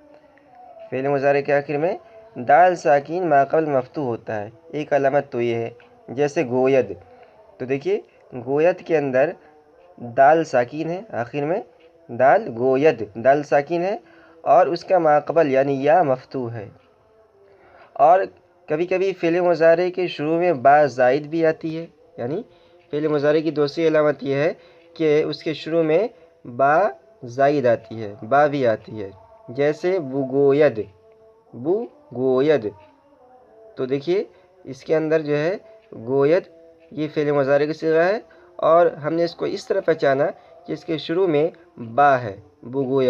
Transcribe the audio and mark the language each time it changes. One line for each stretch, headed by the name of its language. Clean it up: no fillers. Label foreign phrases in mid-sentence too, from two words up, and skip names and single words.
Urdu: فعل مضارع کے آخر میں دال ساکین ما قبل مفتوح ہوتا ہے، ایک علامت تو یہ ہے۔ جیسے گوید، تو دیکھیے گوید کے اندر دال ساکین ہے، آخر میں دال، گوید دال ساکین ہے اور اس کا ما قبل یعنی یا مفتوح ہے۔ اور کبھی کبھی فعل مضارع کے شروع میں با زائد بھی آتی ہے، یعنی فعل مضارع کی دوسری علامت یہ ہے کہ اس کے شروع میں با زائد آتی ہے، با بھی آتی ہے۔ جیسے بوگوید، بو گوید، تو دیکھیے اس کے اندر جو ہے گوید یہ فعل مضارع کا صیغہ ہے، اور ہم نے اس کو اس طرح پہچانا کہ اس کے شروع میں با ہے، بوگوید۔